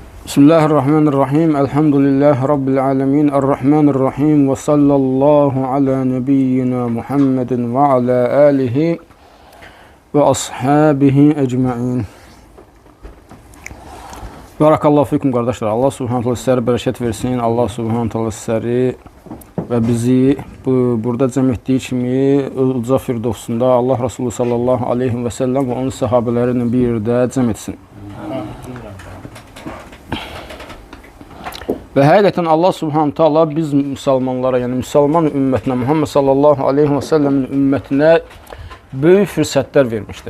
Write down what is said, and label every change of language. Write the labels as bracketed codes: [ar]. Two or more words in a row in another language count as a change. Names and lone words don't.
[ar] بسم الله الرحمن الرحيم. الحمد لله رب العالمين. الرحمن الرحيم. وصلى الله على نبينا محمد وعلى آله وأصحابه أجمعين. بارك الله فيكم qardaşlar. الله سبحانه وتعالى [az] sizlərə bərəkət versin. [ar] الله سبحانه وتعالى [az] sizləri və bizi burada cəm etdiyi kimi uca firdevsunda Allah Resulü [ar] صلى الله عليه وسلم [az] və onun sahabələri ilə bir yerdə cəm etsin. Və həqiqətən [ar] الله سبحانه وتعالى [az] biz müsəlmanlara, yəni müsəlman ümmətinə, Muhammed [ar] صلى الله عليه وسلم [az] ümmətinə böyük fürsətlər vermişdir.